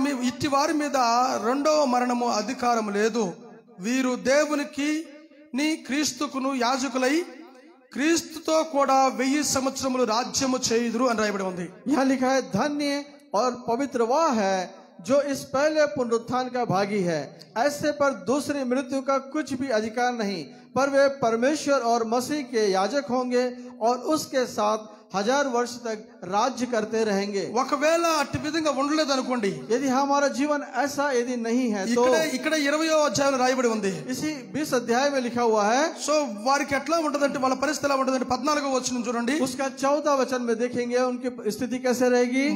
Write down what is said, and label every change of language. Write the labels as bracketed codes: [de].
[te] ఇట్టి వారి మీద రెండవ మరణము అధికారం లేదు. వీరు దేవునికి క్రీస్తుకును యాజకులై క్రీస్తుతో కూడా 1000 సంవత్సరములు రాజ్యము చేయుదురు అని రాయబడి ఉంది. [hi] यहाँ लिखा है, धन्य और पवित्र वह है जो इस पहले पुनरुत्थान का भागी है. ऐसे पर दूसरी मृत्यु का कुछ भी अधिकार नहीं, पर वे परमेश्वर और मसीह के याजक होंगे और उसके साथ 1000 वर्ष तक राज्य करते रहेंगे. [te] ఒకవేళ అట్టి విధంగా ఉండలేదు అనుకోండి, [hi] यदि हमारा जीवन ऐसा यदि नहीं है तो [te] ఇక్కడ 20వ అధ్యాయంలో రాయబడి ఉంది. [hi] इसी 20 अध्याय में लिखा हुआ है. [te] సో వారికి ఎట్లా ఉంటదంటే, వాళ్ళ పరిస్థితి ఎలా ఉంటదంటే 14వ వచనం చూడండి. [hi] उसका 14वां वचन में देखेंगे उनकी स्थिति कैसे रहेगी.